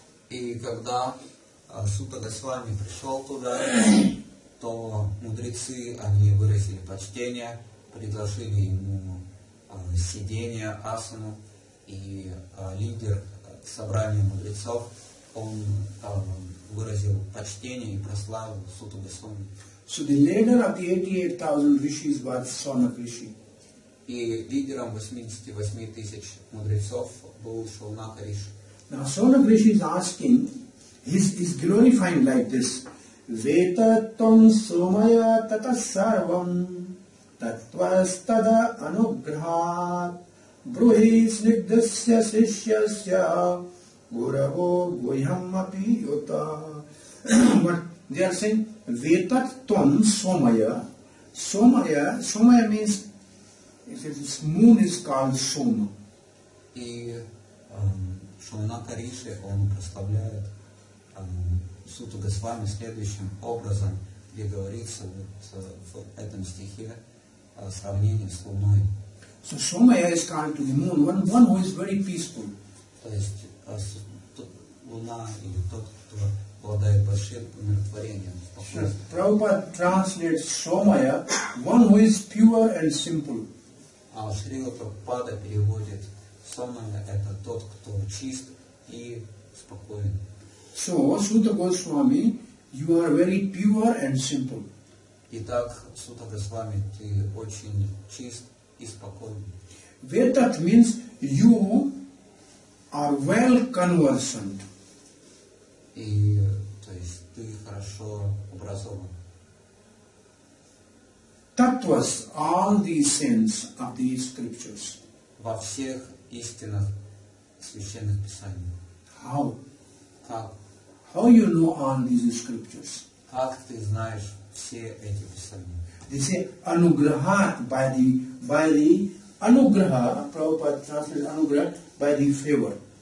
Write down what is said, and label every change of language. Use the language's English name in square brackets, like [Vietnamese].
[Russian] И когда Сута Госвами пришел туда, то мудрецы, они выразили почтение, предложили ему сидение, асану, и лидер собрания мудрецов, он выразил почтение и прославил Суту Госвами. [English] So the leader of the 88,000 rishis was Sonak Rishi. [Russian] И лидером 88 тысяч мудрецов был Шаунака Риши. [English] Now Sonak Rishi is asking, he's glorifying like this: [Sanskrit] Vetatam somaya tata sarvam tattvastada anugrahat bruhi snigdasya sishyasya guravo guhyam api yota. [English] But they are saying Vetatam somaya. Somaya means this moon is called Soma. [Russian] И Шаунака Риши, он прославляет Суту Госвами следующим образом, где говорится в этом стихе сравнение с Луной. [English] So Somaya is called to the moon, one who is very peaceful. [Russian] То есть луна или тот, кто обладает большим умиротворением. [English] So, Prabhupada translates Somaya, one who is pure and simple. [Russian] А Шрила Прабхупада переводит Сомая — это тот, кто чист и спокоен. [English] So, Sutta Goswami, you are very pure and simple. [Russian] Итак, Сута Госвами, ты очень чист и спокоен. [English] Vedat means you are well conversant. [Russian] И, то есть, ты хорошо образован. [English] Tattvas, all the sense of these scriptures. [Russian] Во всех истинах священных писаний. [English] How? [Russian] Как? [English] How you know all these scriptures? [Russian] Как ты знаешь все эти писания? [English] They say anugraha by the anugraha, Prabhupada translates anugraha by the favor.